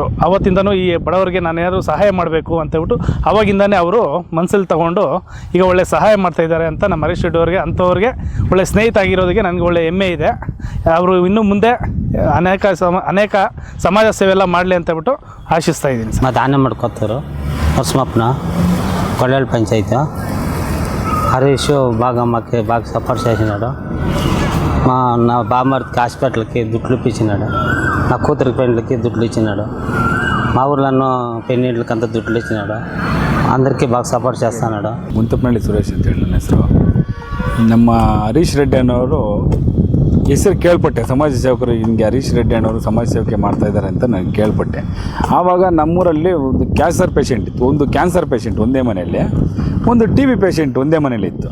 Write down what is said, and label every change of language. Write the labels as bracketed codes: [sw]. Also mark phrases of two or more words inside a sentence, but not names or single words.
[kn] ಆವತ್ತಿಂದನೂ ಈ ಬಡವರಿಗೆ ನಾನು ಏನಾದರೂ ಸಹಾಯ ಮಾಡಬೇಕು ಅಂತೇಳ್ಬಿಟ್ಟು ಆವಾಗಿಂದನೇ ಅವರು ಮನಸ್ಸಲ್ಲಿ ತೊಗೊಂಡು ಈಗ ಒಳ್ಳೆ ಸಹಾಯ ಮಾಡ್ತಾಯಿದ್ದಾರೆ ಅಂತ ನಮ್ಮ ಹರೀಶ್ ರೆಡ್ಡಿಯವ್ರಿಗೆ, ಅಂಥವ್ರಿಗೆ ಒಳ್ಳೆ ಸ್ನೇಹಿತ ಆಗಿರೋದಕ್ಕೆ ನನಗೆ ಒಳ್ಳೆ ಹೆಮ್ಮೆ ಇದೆ. ಅವರು ಇನ್ನು ಮುಂದೆ ಅನೇಕ ಸಮಾಜ ಸೇವೆ ಎಲ್ಲ ಮಾಡಲಿ ಅಂತೇಳ್ಬಿಟ್ಟು ಆಶಿಸ್ತಾ ಇದ್ದೀನಿ ಸರ್. ಮತ್ತು ಆನೆಮಡಕೊತ್ತೂರು, ಹೊಸಮಪ್ಪನ, ಗೊಲ್ಲಳ್ಳಿ పంచాయతీ. [te] హరీష్ బాగా సపోర్ట్ చేసినాడు. నా బామ్మర్దికి హాస్పిటల్కి దుడ్లు ఇప్పించినాడు. నా కూతురికి పెళ్ళికి దుడ్లు ఇచ్చినాడు. మా ఊర్లో పెళ్ళిళ్ళకి అంతా దుడ్లు ఇచ్చినాడు. అందరికీ బాగా సపోర్ట్ చేస్తున్నాడు. [kn] ಮುಂತಪನಹಳ್ಳಿ ಸುರೇಶ್ ಅಂತ ಹೇಳಿ ನನ್ನ ಹೆಸರು. ನಮ್ಮ ಹರೀಶ್ ರೆಡ್ಡಿ ಅನ್ನೋರು ಹೆಸರು ಕೇಳ್ಪಟ್ಟೆ. ಸಮಾಜ ಸೇವಕರು ಹಿಂಗೆ ಹರೀಶ್ ರೆಡ್ಡಿ ಅನ್ನೋರು ಸಮಾಜ ಸೇವಕೆ ಮಾಡ್ತಾಯಿದ್ದಾರೆ ಅಂತ ನಾನು ಕೇಳ್ಪಟ್ಟೆ. ಆವಾಗ ನಮ್ಮೂರಲ್ಲಿ ಒಂದು [en] cancer patient [kn] ಇತ್ತು. ಒಂದು [en] cancer patient [kn] ಒಂದೇ ಮನೆಯಲ್ಲಿ, ಒಂದು TB ಪೇಷೆಂಟ್ ಒಂದೇ ಮನೇಲಿ ಇತ್ತು.